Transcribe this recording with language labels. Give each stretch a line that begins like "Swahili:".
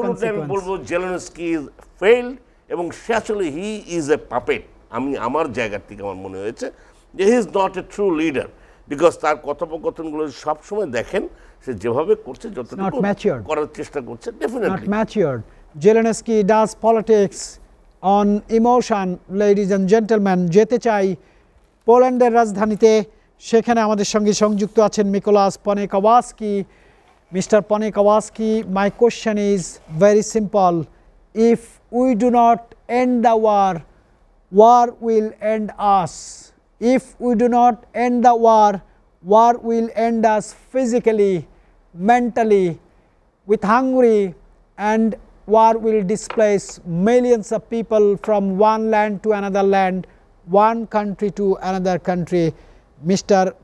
Bangla: আমি বলবো
English: Zelensky is failed এবং actually he is a puppet.
Bangla: আমার জায়গার থেকে আমার মনে হয়েছে যে
English: he is not a true leader, because
Bangla: তার কথোপকথনগুলো সবসময় দেখেন সে যেভাবে করছে, যতটুকু করার চেষ্টা করছে, definitely
English: not matured. Zelensky does politics on emotion, ladies and gentlemen.
Bangla: যেতে চাই পোল্যান্ডের রাজধানীতে, সেখানে আমাদের সঙ্গে সংযুক্ত আছেন মিকোলাস পনেকাওয়াস্কি।
English: Mister Ponekawaski, my question is very simple. If we do not end the war, war will end us. If we do not end the war, war will end us physically, mentally, with hunger, and war will displace millions of people from one land to another land, one country to another country. Mr.